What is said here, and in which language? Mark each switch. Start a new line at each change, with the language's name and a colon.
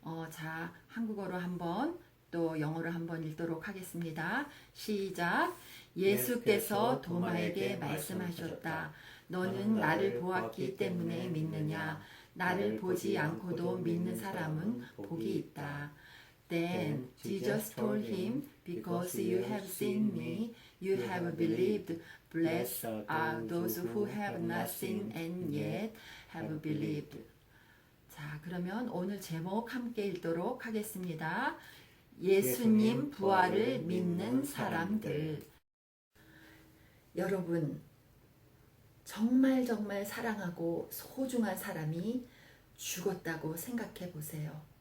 Korean: 자, 한국어로 한번 또 영어로 한번 읽도록 하겠습니다. 시작. 예수께서 도마에게 말씀하셨다. 너는 나를 보았기 때문에 믿느냐? 나를 보지 않고도 믿는 사람은 복이 있다.
English: Then Jesus told him, because you have seen me, you have believed. Blessed are those who have not seen and yet have believed.
Korean: 자, 그러면 오늘 제목 함께 읽도록 하겠습니다. 예수님 부활을 믿는 사람들. 여러분, 정말 사랑하고 소중한 사람이 죽었다고 생각해 보세요.